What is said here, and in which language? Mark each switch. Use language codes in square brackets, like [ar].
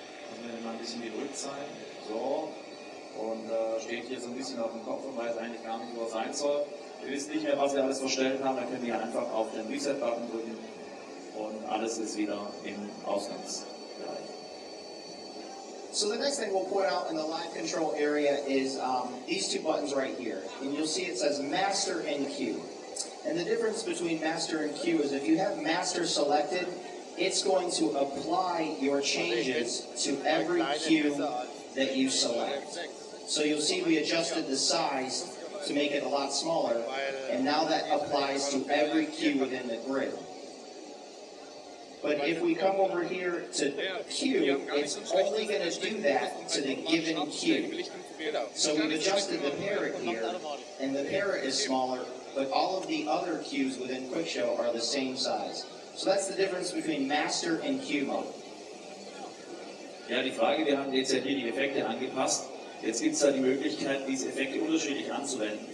[de] Also wenn wir mal ein bisschen gedrückt sein, so, und steht hier so ein bisschen auf dem Kopf und weiß eigentlich gar nicht, wo er sein soll. Wir wissen nicht mehr, was wir alles verstellt haben, dann können wir einfach auf den Reset-Button drücken und alles ist wieder im Ausgangsbereich. [en] So the next thing we'll point out in the live control area is these two buttons right here. And you'll see it says Master and Q. And the difference between Master and Q is if you have Master selected, it's going to apply your changes to every cue that you select. So you'll see we adjusted the size to make it a lot smaller, and now that applies to every cue within the grid. But if we come over here to Q, it's only going to do that to the given cue. So we've adjusted the parrot here, and the parrot is smaller, but all of the other cues within QuickShow are the same size. So that's the difference between Master and Q mode. [de] Ja, die Frage, wir haben jetzt ja hier die Effekte angepasst. Jetzt gibt es da die Möglichkeit, diese Effekte unterschiedlich anzuwenden.